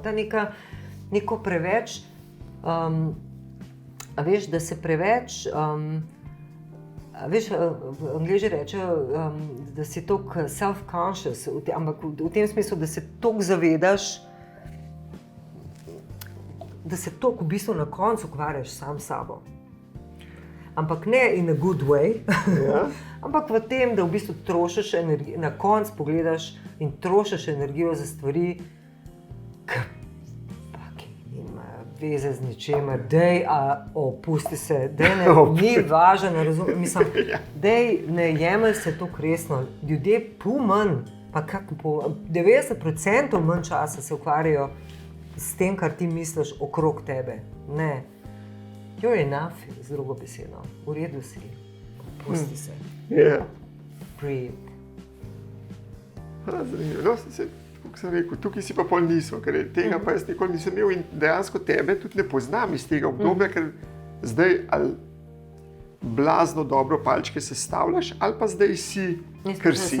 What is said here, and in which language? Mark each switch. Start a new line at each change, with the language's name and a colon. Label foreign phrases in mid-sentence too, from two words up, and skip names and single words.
Slovenian: Ta neko preveč, a veš, da se preveč, veš, Angleži rečejo, da si toliko self-conscious, ampak v tem smislu, da se toliko zavedaš, da se toliko v bistvu na koncu ukvarjaš sam s sabo. Ampak ne
English: in a good way,
Slovenian: ampak v tem, da v bistvu trošiš energijo, na koncu pogledaš in trošiš energijo za stvari, ki nimajo veze z ničemer, opusti se, ni važno, ne razumem, mislim, ne jemelj se toliko resno, ljudje manj, pa kako 90% manj časa se ukvarjajo s tem, kar ti misliš okrog tebe. Ne.
English: You're enough,
Slovenian: z drugo besedo. V redu si. Pusti se. Breathe. Zanimivo. No, kot sem rekel, tukaj si pa pol nismo, ker tega pa jaz nikoli nisem imel in dejansko tebe tudi ne poznam iz tega obdobja, ker zdaj ali blazno dobro palčke sestavljaš, ali pa zdaj si, ker si.